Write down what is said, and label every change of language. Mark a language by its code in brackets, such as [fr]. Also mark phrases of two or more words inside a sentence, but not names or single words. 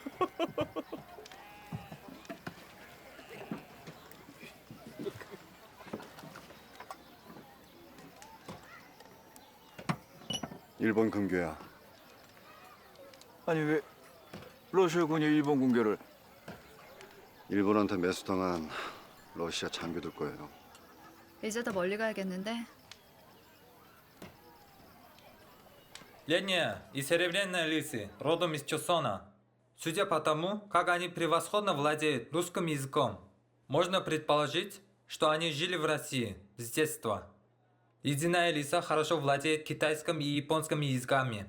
[ko] 일본 금괴야. 아니 왜 러시아군이 일본 군대를? 일본한테 매수당한 러시아 장교들 거예요. 이제 더 멀리 가야겠는데? [ru] Летняя и серебряная лисы, родом из Чосона. Судя по тому, как они превосходно владеют русским языком, можно предположить, что они жили в России с детства. Ледяная лиса хорошо владеет китайским и японским языками.